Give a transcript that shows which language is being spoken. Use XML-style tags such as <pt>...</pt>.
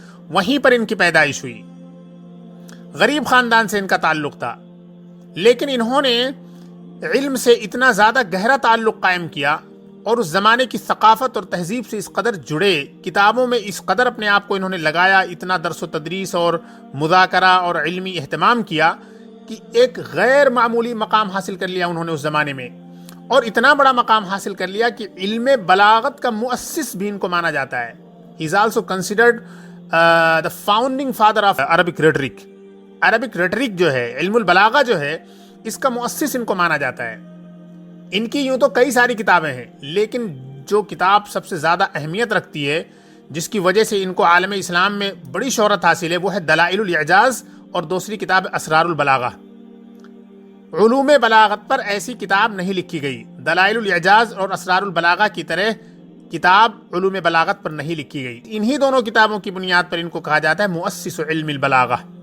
<ur>وہیں پر ان کی پیدائش ہوئی. غریب خاندان سے ان کا تعلق تھا، لیکن انہوں نے علم سے اتنا زیادہ گہرا تعلق قائم کیا اور اس زمانے کی ثقافت اور تہذیب سے اس قدر جڑے، کتابوں میں اس قدر اپنے آپ کو انہوں نے لگایا، اتنا درس و تدریس اور مذاکرہ اور علمی اہتمام کیا کہ ایک غیر معمولی مقام حاصل کر لیا انہوں نے اس زمانے میں. اور اتنا بڑا مقام حاصل کر لیا کہ علم بلاغت کا مؤسس بھی ان کو مانا جاتا ہے.</ur> <en>He is also considered the founding father of Arabic rhetoric.</en> <ur>Arabic rhetoric جو ہے،</ur> <en>علم البلاغہ جو ہے،</en> <ur>اس کا مؤسس ان کو مانا جاتا ہے۔ ان کی یوں تو کئی ساری کتابیں ہیں، لیکن جو کتاب سب سے زیادہ اہمیت رکھتی ہے، جس کی وجہ سے ان کو عالم اسلام میں بڑی شہرت حاصل ہے، وہ ہے دلائل الاعجاز، اور دوسری کتاب اسرار البلاغہ۔ علوم بلاغت پر ایسی کتاب نہیں لکھی گئی، دلائل الاعجاز اور اسرار البلاغہ کی طرح کتاب علوم بلاغت پر نہیں لکھی گئی۔ انہی دونوں کتابوں کی بنیاد پر ان کو کہا جاتا ہے مؤسس علم البلاغہ۔</ur>